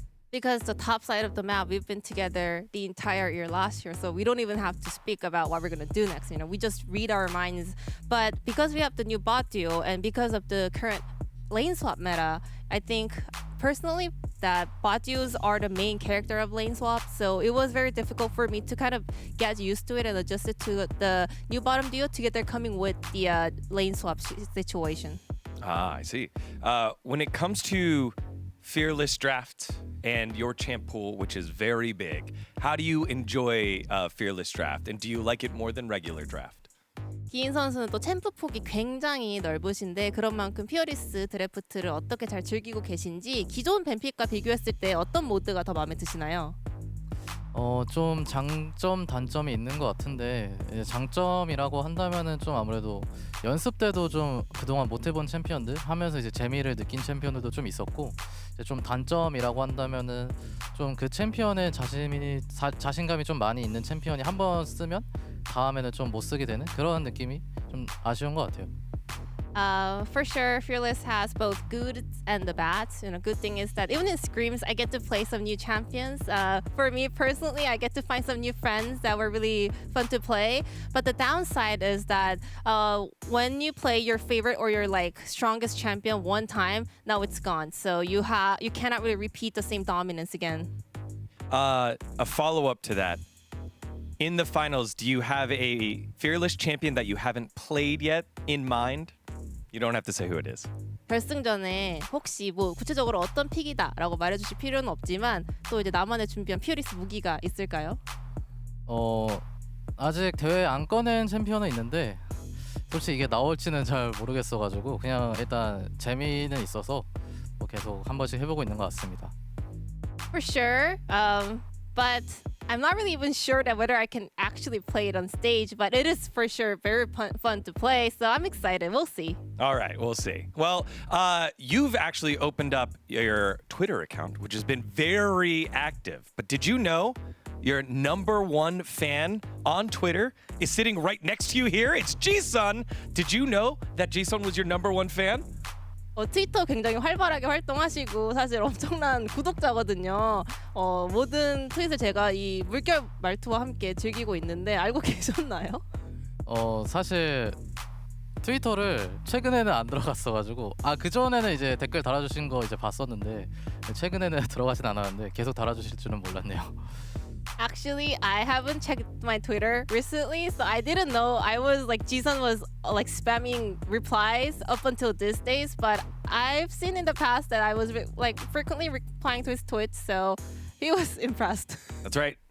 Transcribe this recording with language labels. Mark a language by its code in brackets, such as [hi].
[en] Because the top side of the map, we've been together the entire year last year, so we don't even have to speak about what we're gonna do next. You know, we just read our minds. But because we have the new bot duo and because of the current lane swap meta, I think personally, that bot duos are the main character of lane swap, so it was very difficult for me to kind of get used to it and adjust it to the new bottom duo together coming with the lane swap situation. Ah, I see. When it comes to Fearless Draft and your champ pool, which is very big, how do you enjoy Fearless Draft, and do you like it more than regular draft? [ko] 기인 선수는 또 챔프 폭이 굉장히 넓으신데 그런 만큼 피어리스 드래프트를 어떻게 잘 즐기고 계신지 기존 뱀픽과 비교했을 때 어떤 모드가 더 마음에 드시나요? 좀 장점 단점이 있는 것 같은데 이제 장점이라고 한다면은 좀 아무래도 연습 때도 좀 그동안 못 해본 챔피언들 하면서 이제 재미를 느낀 챔피언들도 좀 있었고 이제 좀 단점이라고 한다면은 좀 그 챔피언의 자신감이 좀 많이 있는 챔피언이 한 번 쓰면 다음에는 좀 못 쓰게 되는 그런 느낌이 좀 아쉬운 것 같아요. [en] For sure, Fearless has both good and the bad. Good thing is that even in scrims, I get to play some new champions. For me personally, I get to find some new friends that were really fun to play. But the downside is that when you play your favorite or your strongest champion one time, now it's gone. So you cannot really repeat the same dominance again. A follow-up to that. In the finals, do you have a Fearless champion that you haven't played yet in mind? You don't have to say who it is. [ko] 결승전에 혹시 뭐 구체적으로 어떤 픽이다라고 말해주실 필요는 없지만 또 이제 나만의 준비한 피어리스 무기가 있을까요? 아직 대회 안 꺼낸 챔피언은 있는데 솔직히 이게 나올지는 잘 모르겠어가지고 그냥 일단 재미는 있어서 뭐 계속 한 번씩 해보고 있는 것 같습니다. [en] For sure, but I'm not really even sure that whether I can actually play it on stage, but it is for sure very fun to play, so I'm excited. We'll see. All right, we'll see. Well, you've actually opened up your Twitter account, which has been very active. But did you know your #1 fan on Twitter is sitting right next to you here? It's Ji-sun. Did you know that Ji-sun was your #1 fan? [ko] 트위터 굉장히 활발하게 활동하시고 사실 엄청난 구독자거든요. 모든 트윗을 제가 이 물결 말투와 함께 즐기고 있는데 알고 계셨나요? 사실 트위터를 최근에는 안 들어갔어가지고 그 전에는 이제 댓글 달아주신 거 이제 봤었는데 최근에는 들어가진 않았는데 계속 달아주실 줄은 몰랐네요. [en] Actually, I haven't checked my Twitter recently, so I didn't know. I was Ji-sun was spamming replies up until these days, but I've seen in the past that I was frequently replying to his tweets, so he was impressed. That's right.